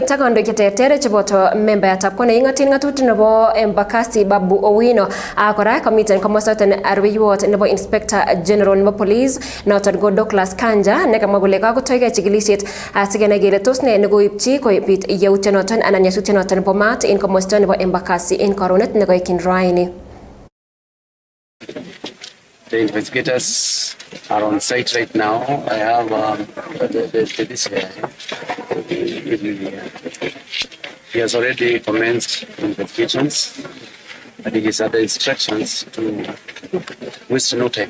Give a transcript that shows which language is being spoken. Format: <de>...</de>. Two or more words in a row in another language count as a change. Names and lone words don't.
<kln>takondo kitetere cheboto membayatab kone ingatin ngatutik nebo Embakasi Babu Owino kora komiten komosoten arwiyot nebo</kln> <en>Inspector General</en> <kln>nebo Police noton go Douglas Kanja nekamwa kole kakotoige chikilisiet asikenai kele tos ne nekoipchi koibit yautyonoton anan nyasutyonoton nebo maat en komosto nebo Embakasi en karonet nekoikin raini.</kln> <en>The investigators are on site right now. I have this guy. He has already commenced investigations, and he has other instructions to waste no time.</en>